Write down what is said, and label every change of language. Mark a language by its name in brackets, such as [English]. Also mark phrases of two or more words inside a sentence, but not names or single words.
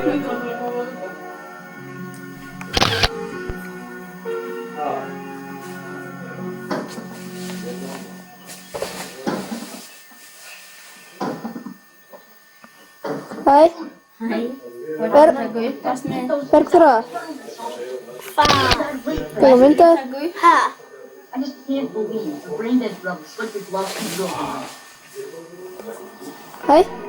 [Icelandic] Hæ. Bergþóra. Hvað myndaði? Ha. [English] I just can't believe a brain dead brother slipped his love in your arm. [Icelandic] Hæ.